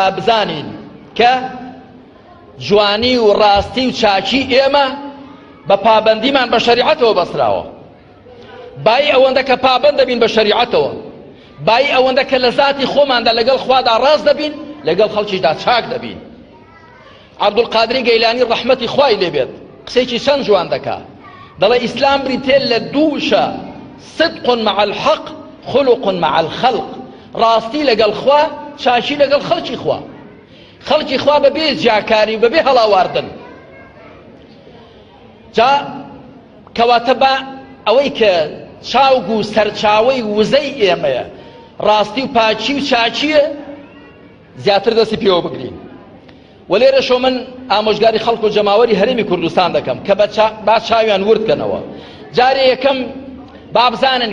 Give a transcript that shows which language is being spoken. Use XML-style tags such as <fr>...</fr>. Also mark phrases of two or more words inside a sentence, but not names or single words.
<ckb>بزانین کە جوانی و ڕاستی و چاکی ئێمە بە پابەندیمان بە شەریعەتەوە بەسراوە بای ئەوەندە کە پابەند دەبین بە شەریعەتەوە بای ئەوەندە کە لە ذاتی خۆماندا لەگەڵ خوادا ڕاست دەبین لەگەڵ خەڵکیشدا چاک دەبین عەبدولقادری گەیلانی ڕەحمەتی خوای لێبێت قسێکی چەند جوان دەکا دەڵێ ئیسلام بریتێ لە دووشە</ckb> <ar>صدق مع الحق خلق مع الخلق</ar> <ckb>ڕاستی لەگەڵ خوا چاکی لەگەڵ خەڵکی خوا خەڵکی خوا بەبێ جیاکاری و بەبێ هەڵاواردن جا کەواتە بە ئەوەی کە چاوگ و سەرچاوەی وزەی ئێمەیە ڕاستی و پاچی و چاچیە زیاتر دەستی پێوە بگرین و لێرەشەوە من ئامۆژگاری خەڵک و جەماوەری هەرێمی کوردستان دەکەم کە با چاویان وردکەنەوە جارێ یەکەم با بزانن</ckb>